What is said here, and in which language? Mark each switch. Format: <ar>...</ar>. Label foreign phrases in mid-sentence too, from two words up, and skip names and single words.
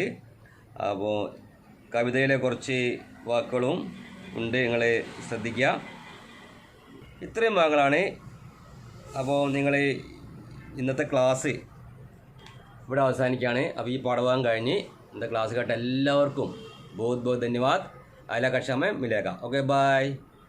<ml>അപ്പോൾ കവിതയിലെ കുറച്ച് വാക്കുകളും ഉണ്ട്, നിങ്ങൾ ശ്രദ്ധിക്കുക. ഇത്രയും ഭാഗങ്ങളാണ്. അപ്പോൾ നിങ്ങൾ ഇന്നത്തെ ക്ലാസ് ഇവിടെ അവസാനിക്കുകയാണ്. അപ്പോൾ ഈ പാഠഭാഗം കഴിഞ്ഞ് ഇന്നത്തെ ക്ലാസ് കേട്ട എല്ലാവർക്കും</ml> <hi>बहुत बहुत धन्यवाद. अगला कक्षा में मिलेगा.</hi> <en>okay bye.</en>